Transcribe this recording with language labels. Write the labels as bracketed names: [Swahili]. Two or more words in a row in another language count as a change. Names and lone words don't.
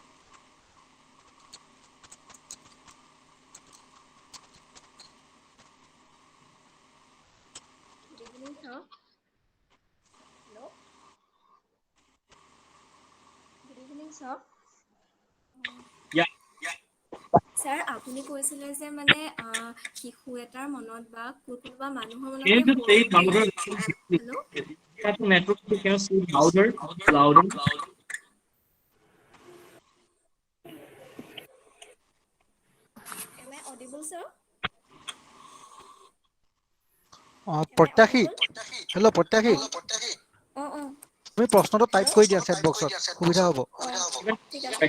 [English] Good evening, sir. Hello. Good evening, sir. Yeah. Sir, [Assamese] আপুনি কৈছিলে যে মানে শিশু এটাৰ মনত বা কোনোবা মানুহৰ মনত [English] Can you just say it louder? [Assamese] হেল্ল' [English] You have to network. Can you say it louder? Louder. Am I audible, sir? [Assamese] প্ৰত্যাশী, হেল্ল' প্ৰত্যাশী, অঁ তুমি প্ৰশ্নটো টাইপ কৰি দিয়া [English] chat box, [Assamese] সুবিধা হ'ব। ঠিক আছে।